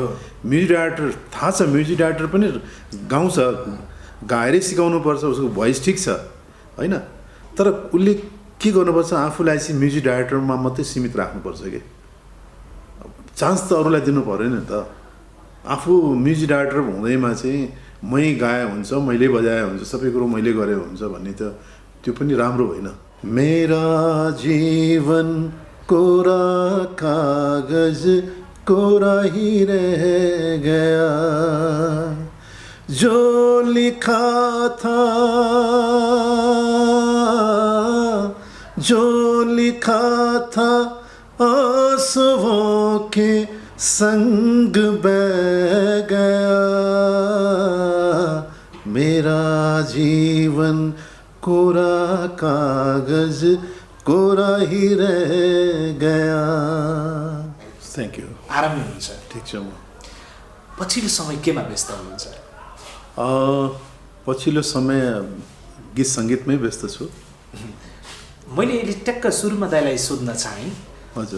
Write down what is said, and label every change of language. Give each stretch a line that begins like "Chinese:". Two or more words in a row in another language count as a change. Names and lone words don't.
English: music director
Nepali: थाहा छ,
English: music director
Nepali: पनि गाउँछ, गाएरै सिकाउनुपर्छ, उसको भोइस ठिक छ होइन, तर उसले के गर्नुपर्छ आफूलाई चाहिँ म्युजिक डाइरेक्टरमा मात्रै सीमित राख्नुपर्छ कि। चान्स त अरूलाई दिनु पऱ्यो नि त। आफू
English: music director
Nepali: हुँदैमा चाहिँ मै गाए हुन्छ, मैले बजाए हुन्छ, सबै कुरो मैले गरे हुन्छ भन्ने त त्यो पनि राम्रो होइन।
Hindi: मेरा जीवन कोरा कागज कोरा ही रह गया जो लिखा था जो लिखा था आंसुओं के संग बह गया मेरा जीवन कोरा कागज कोरा ही रह गया।
English: Thank you.
Nepali: आरामै हुनुहुन्छ? ठिक छ। म पछिल्लो समय केमा व्यस्त हुनुहुन्छ? पछिल्लो समय गीत सङ्गीतमै व्यस्त छु। मैले अहिले ट्याक्क सुरुमा दाइलाई सोध्न चाहेँ। हजुर।